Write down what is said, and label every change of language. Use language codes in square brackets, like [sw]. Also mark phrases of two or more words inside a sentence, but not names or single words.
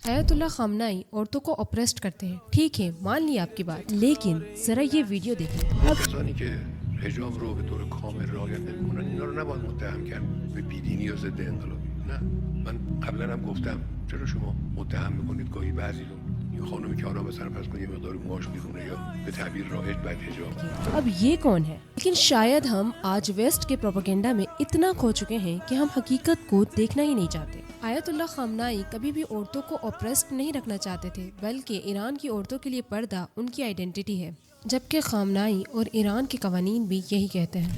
[ur] آیت اللہ خامنائی عورتوں کو اپریسٹ کرتے ہیں، ٹھیک ہے مان لی آپ کی بات، لیکن ذرا یہ ویڈیو دیکھیں. [fa] کسانی که حجاب رو به طور کامل رعایت نمی‌کنن اینا رو نباید متهم کرد به بیدینی یا ضد انقلابی. نه، من قبلا هم گفتم چرا شما متهم میکنید گاهی بعضی رو این خانومی که حالا مثلا فرض کنید یه مقدار موهاش بیرونه یا به تعبیر رایج بعد حجاب. [ur] اب یہ کون ہے؟ لیکن شاید ہم آج ویسٹ کے پروپیگنڈا میں اتنا کھو چکے ہیں کہ ہم حقیقت کو دیکھنا ہی نہیں چاہتے. آیت اللہ خامنائی کبھی بھی عورتوں کو اپریسڈ نہیں رکھنا چاہتے تھے، بلکہ ایران کی عورتوں کے لیے پردہ ان کی آئیڈینٹی ہے، جبکہ خامنائی اور ایران کے قوانین بھی یہی کہتے ہیں.